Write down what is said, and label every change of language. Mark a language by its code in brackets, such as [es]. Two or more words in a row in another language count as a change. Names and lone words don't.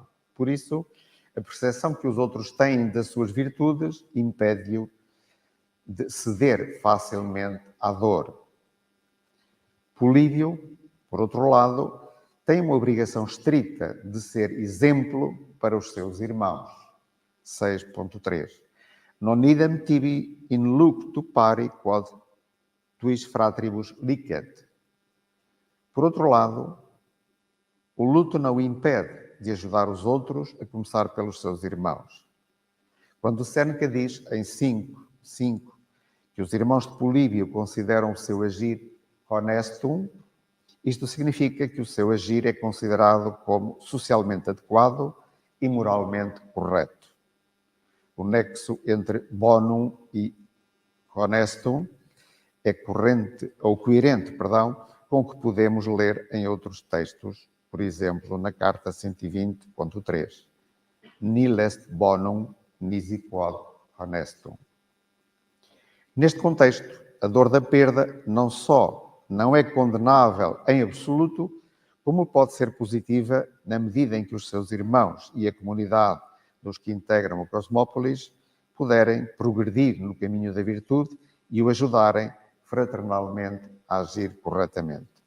[pt] Por isso, a percepção que os outros têm das suas virtudes impede-o de ceder facilmente à dor. Políbio, por outro lado, tem uma obrigação estrita de ser exemplo para os seus irmãos. 6.3. [la] Non idem tibi in luctu pari quod tuis fratribus licet. [pt] Por outro lado, o luto não o impede de ajudar os outros, a começar pelos seus irmãos. Quando Séneca diz em 5 que os irmãos de Políbio consideram o seu agir honestum, isto significa que o seu agir é considerado como socialmente adequado e moralmente correto. O nexo entre bonum e honestum é coerente com o que podemos ler em outros textos, por exemplo, na carta 120.3. [la] Nil est bonum nisi quod honestum. [pt] Neste contexto, a dor da perda não só não é condenável em absoluto, como pode ser positiva na medida em que os seus irmãos e a comunidade dos que integram o Cosmópolis puderem progredir no caminho da virtude e o ajudarem fraternalmente a agir corretamente.